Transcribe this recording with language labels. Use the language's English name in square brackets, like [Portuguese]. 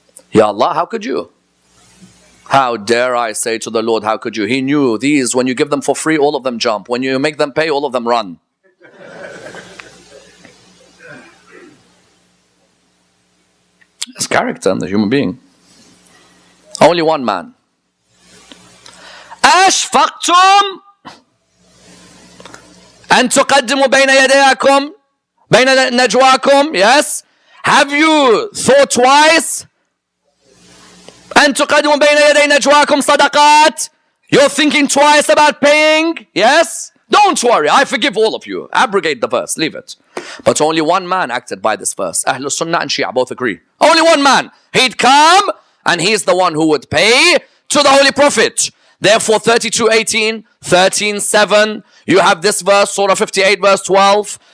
[English] Ya Allah, how could you? How dare I say to the Lord, how could you? He knew these, when you give them for free, all of them jump. When you make them pay, all of them run. It's character in the human being. Only one man. [Arabic] أشفقتم أن تقدموا بين يديكم بين نجواكم. [English] Yes. Have you thought twice? [Arabic] أن تقدموا بين يدي نجواكم صدقات. [English] You're thinking twice about paying? Yes. Don't worry, I forgive all of you. Abrogate the verse, leave it. But only one man acted by this verse. Ahlul Sunnah and Shia both agree. Only one man. He'd come and he's the one who would pay to the Holy Prophet. Therefore 32:18, 13:7, you have this verse, Surah 58 verse 12.